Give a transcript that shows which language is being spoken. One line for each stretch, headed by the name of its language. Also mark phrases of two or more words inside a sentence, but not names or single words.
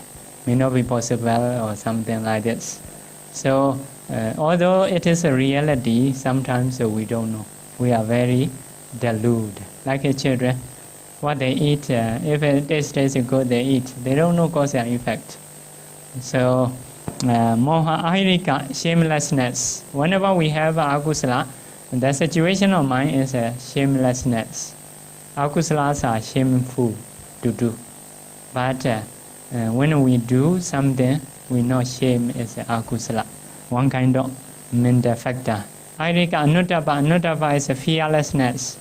English: May not be possible or something like this. So although it is a reality, sometimes we don't know. We are very deluded. Like children, what they eat, if it tastes good, they eat. They don't know cause and effect. So
Pali: moha ahirika,
English: shamelessness. Whenever we have akusala, the situation of mind is shamelessness. Akusalas are shameful to do. But when we do something, we know shame is akusala. One kind of mental factor.
Pali: Ahirika anuttapa
English: is fearlessness.